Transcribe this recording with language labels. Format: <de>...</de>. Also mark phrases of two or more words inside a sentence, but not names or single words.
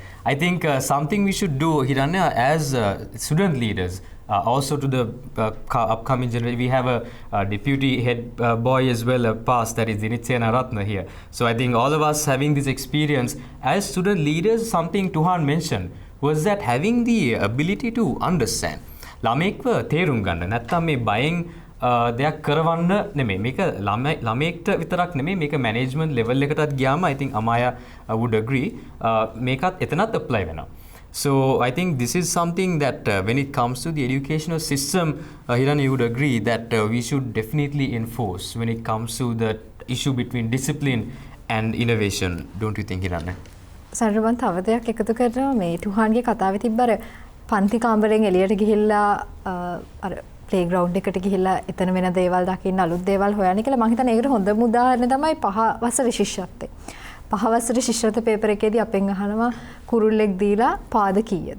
<en>I think something we should do, Hiranya, as student leaders, also to the upcoming generation. We have a deputy head boy as well, a past, that is Dinitsena Ratna here. So I think all of us having this experience as student leaders, something Tuhan mentioned was that having the ability to understand.</en> <si>ළමෙක්ව තේරුම් ගන්න. නැත්තම් මේ බයෙන් දෙයක් කරවන්න නෙමෙයි. මේක ළමෙක්ට විතරක් නෙමෙයි, මේක</si> <en>management level</en> <si>එකටත් ගියාම</si> <en>I think Amaya would agree</en> <si>මේකත් එතනත් apply වෙනවා.</si> <en>So I think this is something that when it comes to the educational system, Hiran, you would agree that we should definitely enforce when it comes to the issue between discipline and innovation. Don't you think, Hiran?</en> <si>සරලව තව දෙයක් එකතු කරනවා මේ තුහාන්ගේ කතාවේ තිබ්බර පන්ති කාමරෙන් එළියට ගිහිල්ලා අර</si> <en>play ground</en> <si>එකට ගිහිල්ලා එතන වෙන දේවල් දකින්න අලුත් දේවල් හොයන්න කියලා මම හිතන්නේ ඒකට හොඳම උදාහරණ තමයි 5 වසරේ ශිෂ්‍යත්වය. 5 වසරේ ශිෂ්‍යත්ව පේපර් එකේදී අපෙන් අහනවා කුරුල්ලෙක් දීලා පාද කීයද?</si>